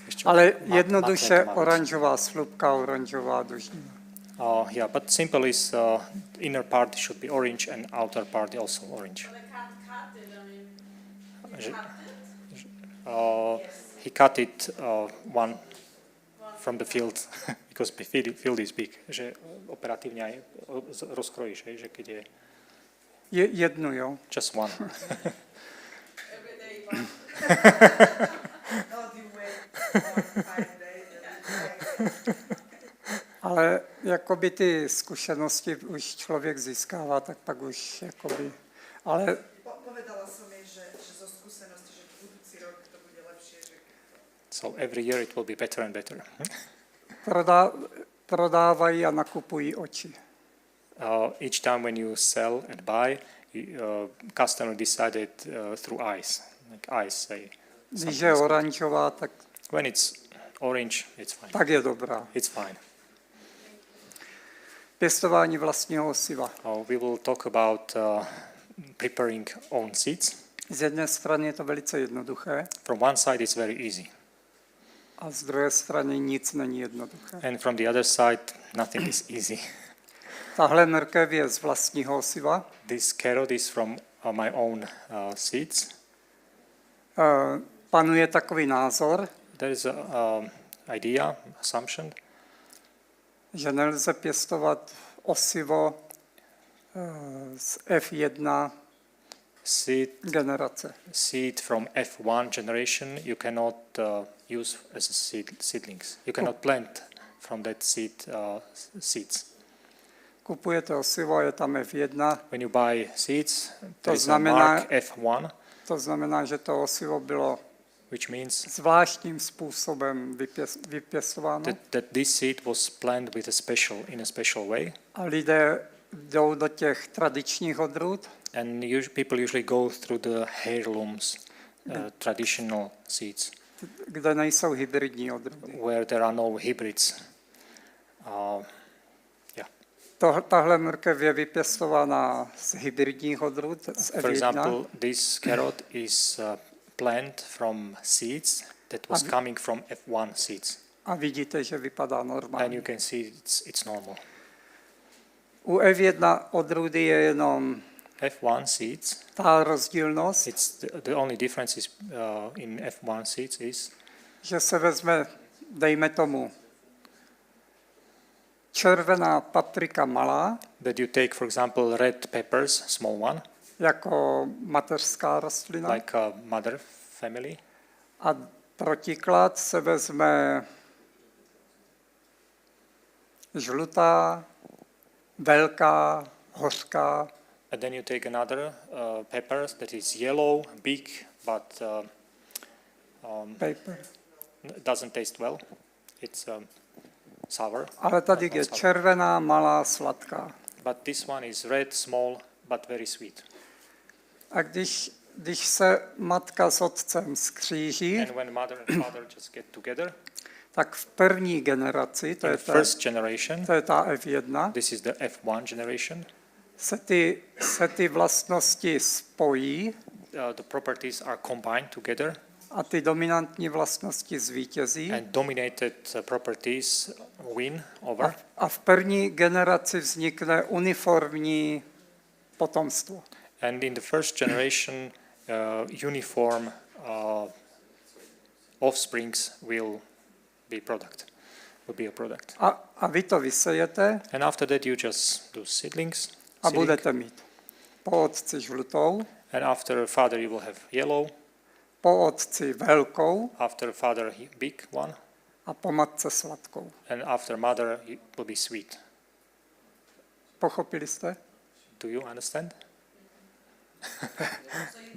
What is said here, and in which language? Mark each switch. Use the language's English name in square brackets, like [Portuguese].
[Czech] Ale jednoduše oranžová slupka, oranžová dužnina. [English] Yeah, but simple is inner part should be orange and outer part also orange. But I can't cut it. I mean, [Czech] Že- [English] you cut it. He cut it one from the field because the field is big. [Slovak] Že operativně aj rozkrojíš, že keď je [Czech] Jednu, jo. [English] just one. Every day one. Not you wait 5 days. [Czech] Ale jakoby ty zkušenosti už člověk získává, tak pak už jakoby, ale [Slovak] Povedala som jej, že zo skúsenosti, že budúci rok to bude lepšie. Že... [English] So every year it will be better and better. [Czech] prodávají a nakupují oči. [English] Each time when you sell and buy, customer decided through eyes. Like eyes say. [Czech] Když je oranžová, tak, [English] When it's orange, it's fine. [Czech] tak je dobrá. [English] It's fine. [Czech] Pěstování vlastního osiva. [English] We will talk about preparing own seeds. [Czech] Z jedné strany je to velice jednoduché [English] From one side, it's very easy, [Czech] a z druhé strany nic není jednoduché. [English] and from the other side, nothing is easy. [Czech] Tahle mrkev je z vlastního osiva. [English] This carrot is from my own seeds. [Czech] Panuje takový názor, [English] There is a idea, assumption, [Czech] že nelze pěstovat osivo z F1 generace. [English] seed from F1 generation you cannot use as a seedlings. You cannot plant from that seeds. [Czech] Kupujete osivo, je tam F1, [English] When you buy seeds, [Czech] To [English] there is a [Czech] znamená- [English] mark F1, [Czech] to znamená, že to osivo bylo [English] which means [Czech] zvláštním způsobem vypěstováno [English] that this seed was planted with in a special way, [Czech] a lidé jdou do těch tradičních odrůd, [English] and people usually go through the heirlooms, traditional seeds, [Czech] kde nejsou hybridní odrůdy. [English] where there are no hybrids. [Czech] Tahle mrkev je vypěstována z hybridních odrůd, z [English] For F1. example, this carrot is planted from seeds that was coming from F1 seeds, [Czech] A vidíte, že vypadá [English] and you [Czech] normálně. [English] can see it's normal. [Czech] U F1 odrůdy je jenom [English] F1 seeds, [Czech] ta rozdílnost, [English] it's the only difference is in F1 seeds is [Czech] že se vezme, dejme tomu, červená paprika malá, [English] that you take, for example, red peppers, small one, [Czech] jako mateřská rostlina, [English] like a mother family, [Czech] a protiklad se vezme žlutá, velká, hořká, [English] and then you take another pepper that is yellow, big, but paper. doesn't taste well. It's sour. [Czech] Ale tady [English] but [Czech] je [English] not sour. [Czech] červená, malá, sladká. [English] But this one is red, small, but very sweet. [Czech] A když se matka s otcem skříží, [English] And when mother and father just get together, [Czech] tak v první generaci, [English] in the first generation, [Czech] to je ta F1, [English] this is the F1 generation, [Czech] se ty vlastnosti spojí [English] the properties are combined together, [Czech] a ty dominantní vlastnosti zvítězí. [English] and dominated properties win over. [Czech] A v první generaci vznikne uniformní potomstvo. [English] And in the first generation, uniform offsprings will be a product. [Czech] A vy to vysejete [English] And after that, you just do seedlings, [Czech] a [English] seeding. [Czech] budete mít po otci žlutou, [English] And after father, you will have yellow. [Czech] po otci velkou [English] After father, big one. [Czech] a po matce sladkou. [English] And after mother, it will be sweet. [Czech] Pochopili jste? [English] Do you understand? So you